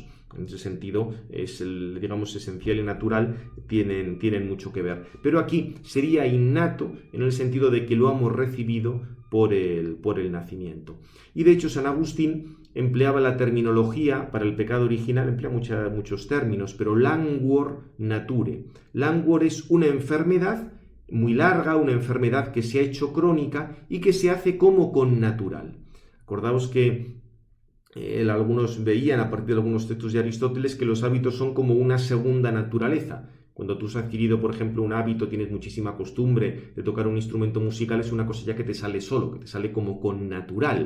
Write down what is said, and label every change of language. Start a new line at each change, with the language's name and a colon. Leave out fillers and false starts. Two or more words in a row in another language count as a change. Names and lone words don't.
Spanish: En ese sentido, es digamos, esencial y natural tienen mucho que ver. Pero aquí sería innato en el sentido de que lo hemos recibido por el nacimiento. Y de hecho, San Agustín empleaba la terminología para el pecado original, emplea muchos términos, pero
Latin: languor nature.
Spanish: Languor es una enfermedad muy larga, una enfermedad que se ha hecho crónica y que se hace como connatural. Acordaos que algunos veían a partir de algunos textos de Aristóteles que los hábitos son como una segunda naturaleza. Cuando tú has adquirido, por ejemplo, un hábito, tienes muchísima costumbre de tocar un instrumento musical, es una cosa ya que te sale solo, que te sale como connatural.